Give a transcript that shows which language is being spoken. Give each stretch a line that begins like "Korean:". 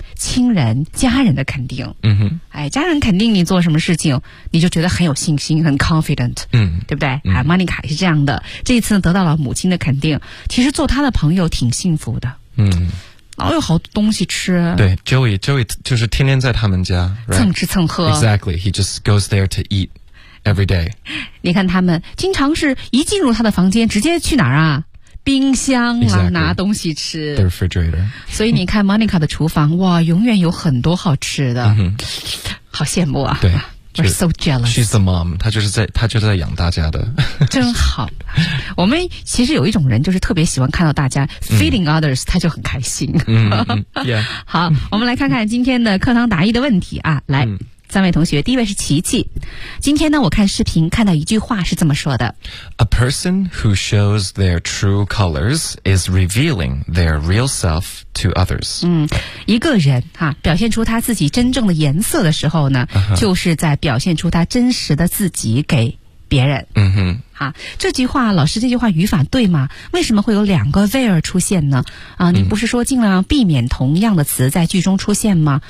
Chinese: 亲人家人的肯定，哎，家人肯定你做什么事情你就觉得很有信心，很 confident， 对不对？哎，Monica 也是这样的，这一次得到了母亲的肯定，其实做他的朋友挺幸福的，然后有好多东西吃，对， Joey 就是天天在他们家、right? 蹭吃蹭喝，
English: exactly， he just goes there to eat every day。
Chinese: 你看他们经常是一进入他的房间直接去哪儿啊，冰箱啊、
English: exactly.
Chinese: 拿东西吃
English: the refrigerator，
Chinese: 所以你看 Monica 的厨房哇永远有很多好吃的、好羡慕啊，对，
English: we're so jealous， she's the mom，
Chinese: 她就是在养大家的真好我们其实有一种人就是特别喜欢看到大家
English: feeding others，
Chinese: 她就很开心好，我们来看看今天的课堂答疑的问题啊，来三位同学，第一位是琪琪。今天呢，我看视频看到一句话是这么说的
English: ：A person who shows their true colors is revealing their real self to others。
Chinese: 一个人哈、表现出他自己真正的颜色的时候呢， 就是在表现出他真实的自己给别人。这句话老师，这句话语法对吗？为什么会有两个 where 出现呢？你不是说尽量避免同样的词在句中出现吗？